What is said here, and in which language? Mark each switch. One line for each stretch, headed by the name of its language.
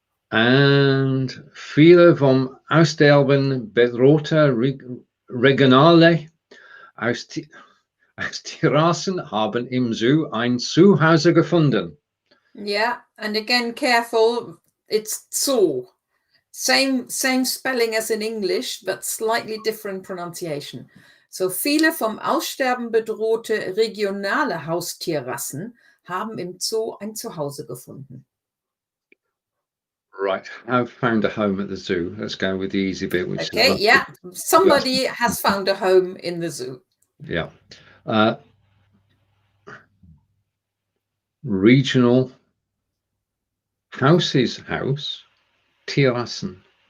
German: And viele vom Aussterben bedrohte Regionale aus Tierrassen haben im Zoo ein Zuhause gefunden.
English: Yeah, and again, careful. It's Zoo. Same spelling as in English, but slightly different pronunciation.
German: So viele vom Aussterben bedrohte regionale Haustierrassen haben im Zoo ein Zuhause gefunden.
English: Right, I've found a home at the zoo. Let's go with the easy bit. Which okay, is yeah, somebody has found a home in the zoo. Yeah. Regional houses, house. Tierrassen.